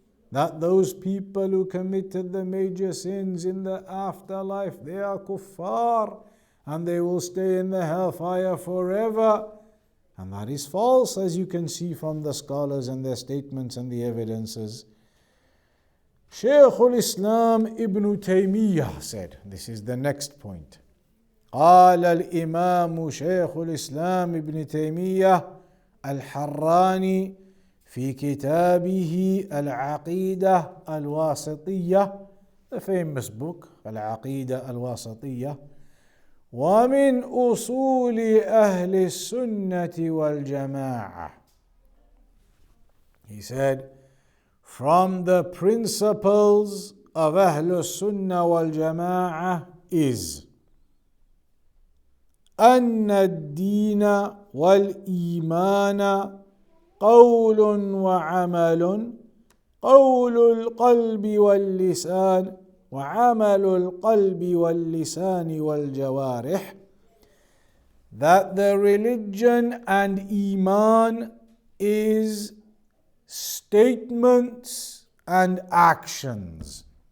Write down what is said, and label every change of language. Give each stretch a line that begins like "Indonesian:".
English: that those people who committed the major sins in the afterlife, they are kuffar and they will stay in the hellfire forever. And that is false, as you can see from the scholars and their statements and the evidences. Shaykh al-Islam Ibn Taymiyyah said, this is the next point.
Arabic: قال الإمام شيخ الإسلام ابن تيمية الحراني في كتابه العقيدة الواسطية,
English: the famous book
Arabic: العقيدة الواسطية, ومن أصول أهل السنة والجماعة.
English: He said, from the principles of Ahlul Sunnah wal Jama'ah is
Arabic: أن الدين والإيمان قول وعمل, قول القلب واللسان وعمل القلب واللسان والجوارح,
English: that the religion and Iman is statements and actions.